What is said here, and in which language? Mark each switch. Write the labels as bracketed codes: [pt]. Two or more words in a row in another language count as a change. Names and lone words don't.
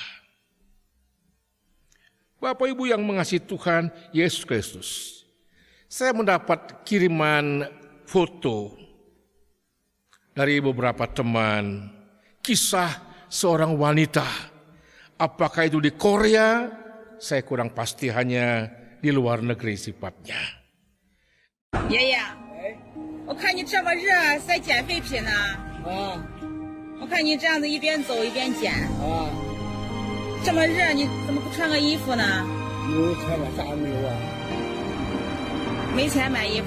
[id] Bapak Ibu yang mengasihi Tuhan Yesus Kristus, saya mendapat kiriman foto dari beberapa teman, kisah seorang wanita. Apakah itu di Korea? Saya kurang pasti, hanya di luar negeri sifatnya. [zh] 爷爷，我看你这么热，在捡废品呢。我看你这样子一边走一边捡。这么热，你怎么不穿个衣服呢？有钱了，啥也没有啊。没钱买衣服。